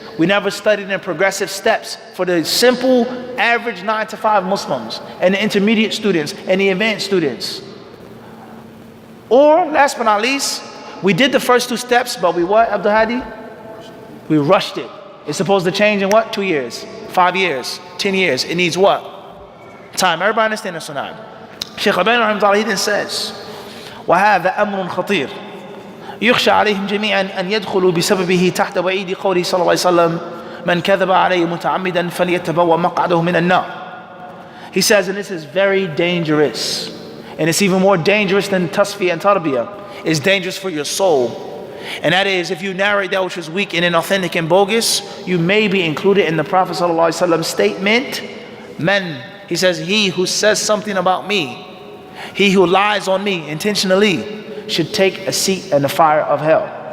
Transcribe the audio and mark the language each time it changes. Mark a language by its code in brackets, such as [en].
[en] We never studied in progressive steps for the simple, average 9 to 5 Muslims and the intermediate students and the advanced students. Or, last but not least, we did the first 2 steps, but we what, Abdul Hadi? We rushed it. It's supposed to change in what? 2 years, 5 years, 10 years. It needs what? Time. Everybody understand this or not? Shaykh Al-Albani rahimahullah, he then says, [ar] وَهَذَا أَمْرٌ خَطِيرٌ يخشى عليهم جميعا أن يدخلوا بسببه تحت وعيد قوله صلى الله عليه وسلم من كذب عليه متعمدا فليتبوأ مقعده من النار. [en] He says, and this is very dangerous, and it's even more dangerous than Tasfiya and Tarbiyah. It's dangerous for your soul, and that is if you narrate that which is weak and inauthentic and bogus, you may be included in the Prophet ﷺ statement, man, he says, he who says something about me, he who lies on me intentionally, should take a seat in the fire of hell.